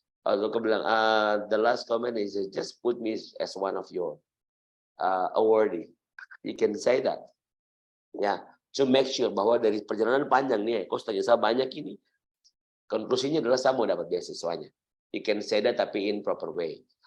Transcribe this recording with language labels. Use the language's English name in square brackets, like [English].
[Indonesian] Lalu kau bilang [English] the last comment is just put me as one of your awardee. You can say that, [Indonesian] ya, [English] to make sure [Indonesian] bahwa dari perjalanan panjang nih, kau tanya saya banyak ini, konklusinya adalah saya mau dapat beasiswanya. [English] You can say that [Indonesian] tapi [English] in proper way.